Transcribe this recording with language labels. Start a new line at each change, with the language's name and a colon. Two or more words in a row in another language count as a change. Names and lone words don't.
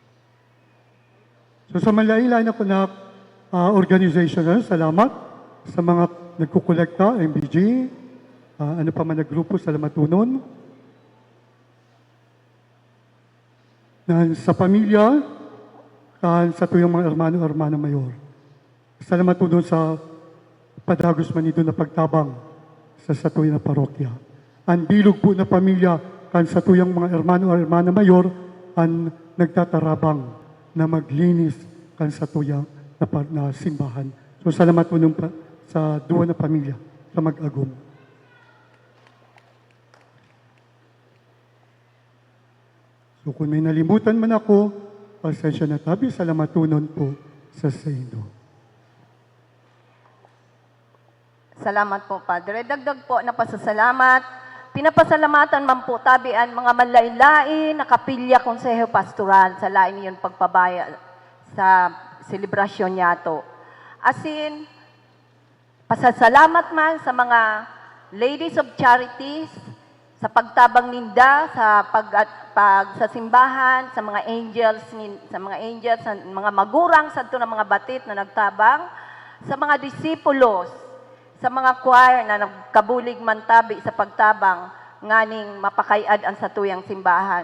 Bikol: So sa malailan ako na organization, salamat sa mga nagkukolekta, MBG, ano pa man naggrupo, salamat tunon. Sa pamilya, sa tuyong mga hermano-hermana mayor. Salamat po doon sa padagos man ito na pagtabang sa tuyong na parokya. Ang bilog po na pamilya kan sa tuyong mga hermano-hermana mayor ang nagtatarabang na maglinis kan sa tuyong na simbahan. So salamat po nung sa duwa na pamilya sa mag-agom. So kung may nalimutan man ako, pasensya na tabi, salamatunon po sa Saindo. Salamat po, Padre. Dagdag po na pasasalamat. Pinapasalamatan man po tabi ang mga manlain-lain na kapilya konseho pastoral sa lain niyon pagpabaya sa selebrasyon niya to. Asin, pasasalamat man sa mga
English: ladies of charities,
Bikol: sa pagtabang ninda, sa sa simbahan, sa mga angels, sa mga magurang, sa ito na mga batit na nagtabang, sa mga disipulos, sa mga choir na nagkabulig man tabi sa pagtabang, nganing mapakayad ang satuyang simbahan.